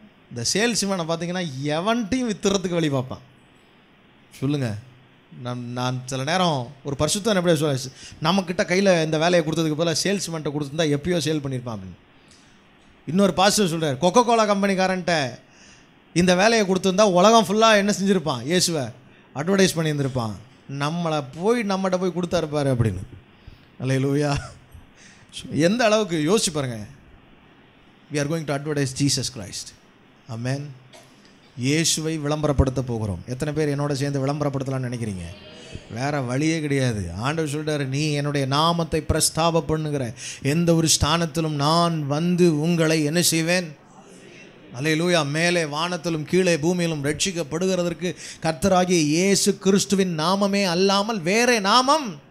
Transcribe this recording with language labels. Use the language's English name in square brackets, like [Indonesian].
[Tamil] இந்த சேல்ஸ்மேனை பார்த்தீங்கன்னா எவன்ட்டையும் வித்துறதுக்கு வழி பார்ப்பான். சொல்லுங்கள், நான் சில நேரம் ஒரு பரிசுத்தம் எப்படியா சொல்ல, நம்மக்கிட்ட கையில் இந்த வேலையை கொடுத்ததுக்கு போல சேல்ஸ்மேன்ட்ட கொடுத்துருந்தா எப்பயோ சேல் பண்ணியிருப்பான் அப்படின்னு. இன்னொரு பாஸ்டர் சொல்கிறார், கொக்கோ கோலா கம்பெனிக்காரன்ட்ட இந்த வேலையை கொடுத்துருந்தா உலகம் ஃபுல்லாக என்ன செஞ்சுருப்பான்? இயேசுவை அட்வர்டைஸ் பண்ணியிருந்திருப்பான். நம்மகிட்ட போய் கொடுத்தாருப்பாரு அப்படின்னு. அல்லேலூயா. எந்த அளவுக்கு யோசிச்சு பாருங்கள். [English] we are going to advertise Jesus Christ. [Tamil] Amen. இயேசுவை விளம்பரப்படுத்த போகிறோம். எத்தனை பேர் என்னோட சேர்ந்து விளம்பரப்படுத்தலாம்னு நினைக்கிறீங்க? வேறு வழியே கிடையாது. ஆண்டவர் சொல்கிறார், நீ என்னுடைய நாமத்தை பிரஸ்தாப பண்ணுகிற எந்த ஒரு ஸ்தானத்திலும் நான் வந்து உங்களை என்ன செய்வேன்? அல்லேலூயா. மேலே வானத்திலும் கீழே பூமியிலும் ரட்சிக்கப்படுகிறதற்கு கர்த்தராகிய இயேசு கிறிஸ்துவின் நாமமே அல்லாமல் வேறே நாமம்.